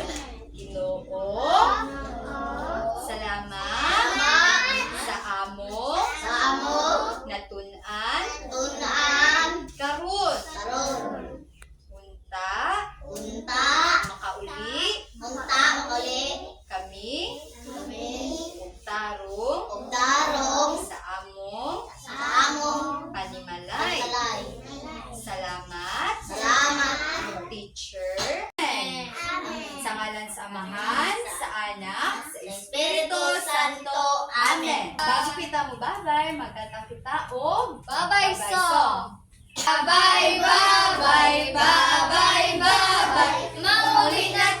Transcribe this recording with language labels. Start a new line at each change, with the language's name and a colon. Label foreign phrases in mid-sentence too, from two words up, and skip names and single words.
Cebuano: Ginoo, salamat sa amo natun-an karon unta makauli kami tarong sa among panimalay. Salamat teacher. Sa ngalan sa Amahan, sa Anak, sa Espiritu Santo. Amen. Bago kita mo bye-bye, magkanta kita o
English: Bye-bye song. Bye-bye, bye-bye, bye-bye, bye-bye.
Cebuano: Maulit